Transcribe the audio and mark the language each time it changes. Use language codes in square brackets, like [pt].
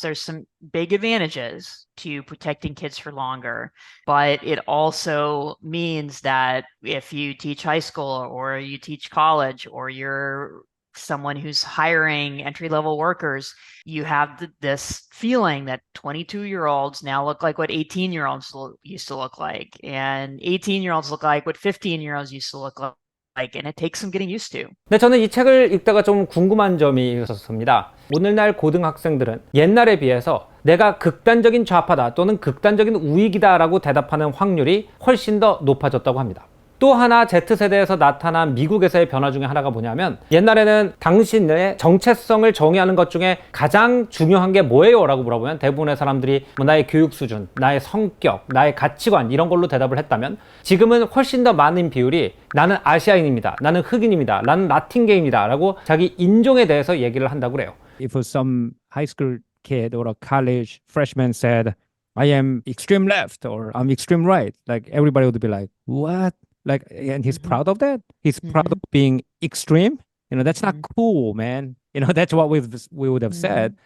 [en] There's some big advantages to protecting kids for longer, but it also means that if you teach high school or you teach college or you're someone who's hiring entry-level workers, you have this feeling that 22-year-olds now look like what 18-year-olds used to look like, and 18-year-olds look like what 15-year-olds used to look like. and it takes some getting used to. [ko] 네, 저는 이 책을 읽다가 좀 궁금한 점이 있었습니다. 오늘날 고등학생들은 옛날에 비해서 내가 극단적인 좌파다 또는 극단적인 우익이다 라고 대답하는 확률이 훨씬 더 높아졌다고 합니다. 또 하나 Z세대에서 나타난 미국에서의 변화 중에 하나가 뭐냐면 옛날에는 당신의 정체성을 정의하는 것 중에 가장 중요한 게 뭐예요? 라고 물어보면 대부분의 사람들이 뭐 나의 교육 수준, 나의 성격, 나의 가치관 이런 걸로 대답을 했다면 지금은 훨씬 더 많은 비율이 나는 아시아인입니다. 나는 흑인입니다. 나는 라틴계입니다. 라고 자기 인종에 대해서 얘기를 한다고 그래요. [en] If some high school kid or a college freshman said, I am extreme left or I'm extreme right, like everybody would be like, what? Like, and he's proud of that. He's proud of being extreme. You know, that's not cool, man. You know, that's what we would have said.